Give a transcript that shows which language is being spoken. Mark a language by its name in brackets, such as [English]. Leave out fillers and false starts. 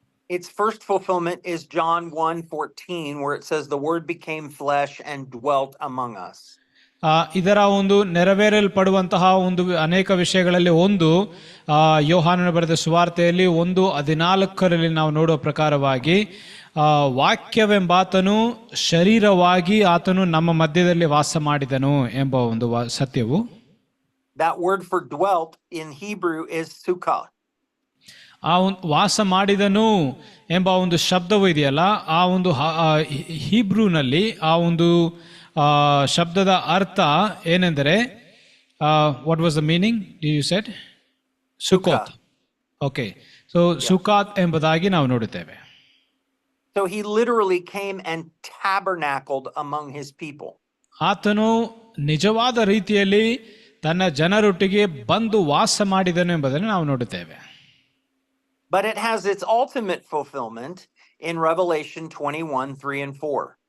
[English] Its first fulfillment is John 1:14, where it says the word became flesh and dwelt among us. [Kannada] ಇದರ ಒಂದು ನೆರವೇರಲ್ಪಡುವಂತಹ ಒಂದು ಅನೇಕ ವಿಷಯಗಳಲ್ಲಿ ಒಂದು ಯೋಹಾನನ ಬರೆದ ಸುವಾರ್ತೆಯಲ್ಲಿ 1:14 ನಾವು ನೋಡುವ ಪ್ರಕಾರವಾಗಿ ವಾಕ್ಯವೆಂಬಾತನು ಶರೀರವಾಗಿ ಆತನು ನಮ್ಮ ಮಧ್ಯದಲ್ಲಿ ವಾಸ ಮಾಡಿದನು ಎಂಬ ಒಂದು ಸತ್ಯವು. [English] That word for dwelt in Hebrew is sukkah. [Kannada] ಆ ಒಂದು ವಾಸ ಮಾಡಿದನು ಎಂಬ ಒಂದು ಶಬ್ದವು ಇದೆಯಲ್ಲ, ಆ ಒಂದು ಹೀಬ್ರೂನಲ್ಲಿ ಆ ಒಂದು ಶಬ್ದದ ಅರ್ಥ ಏನೆಂದರೆ [English] What was the meaning you said? [Kannada] ಸುಕೋತ್. Okay, so ಸುಕಾತ್ ಎಂಬುದಾಗಿ ನಾವು ನೋಡುತ್ತೇವೆ. [English] So he literally came and tabernacled among his people. [Kannada] ಆತನು ನಿಜವಾದ ರೀತಿಯಲ್ಲಿ ತನ್ನ ಜನರೊಟ್ಟಿಗೆ ಬಂದು ವಾಸ ಮಾಡಿದನು ಎಂಬುದನ್ನು ನಾವು ನೋಡುತ್ತೇವೆ. [English] But it has its ultimate fulfillment in Revelation 21:3 and 4.